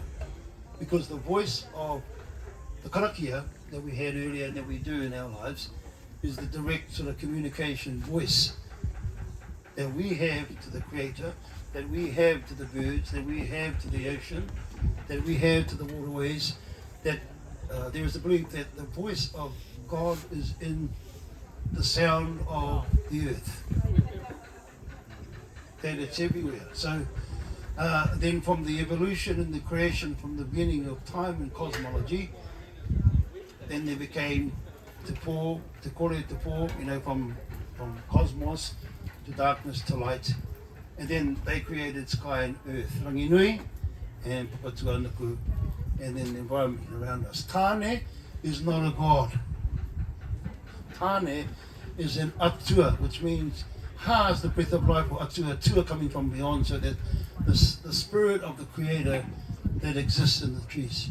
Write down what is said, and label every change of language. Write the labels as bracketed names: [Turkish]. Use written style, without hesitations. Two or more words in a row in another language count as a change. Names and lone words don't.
[English] Because the voice of the karakia that we had earlier and that we do in our lives is the direct sort of communication voice that we have to the Creator, that we have to the birds, that we have to the ocean, that we have to the waterways, that there is a belief that the voice of God is in the sound of the earth, that it's everywhere. So then from the evolution and the creation from the beginning of time and cosmology, then there became [Māori] te kore te pō, [English] from cosmos to darkness to light. And then they created sky and earth, rangi nui and papatuanuku, and then the environment around us. Tāne is not a god. Tāne is an atua, which means ha is the breath of life, or atua coming from beyond, so that the spirit of the Creator that exists in the trees.